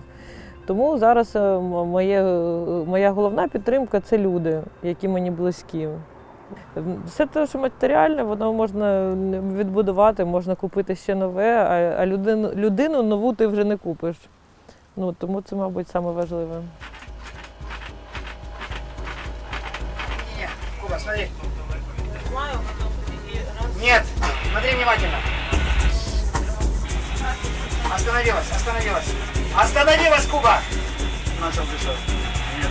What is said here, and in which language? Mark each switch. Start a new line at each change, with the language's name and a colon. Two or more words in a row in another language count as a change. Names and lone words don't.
Ukrainian: Тому зараз моя головна підтримка – це люди, які мені близькі. Все те, що матеріальне, воно можна відбудувати, можна купити ще нове, а людину нову ти вже не купиш. Ну, тому це, мабуть, саме важливе.
Russian: Не, Куба, смотри. Нет, смотри внимательно. Остановилась, остановилась. Остановилась, Куба! Начал дышать. Нет.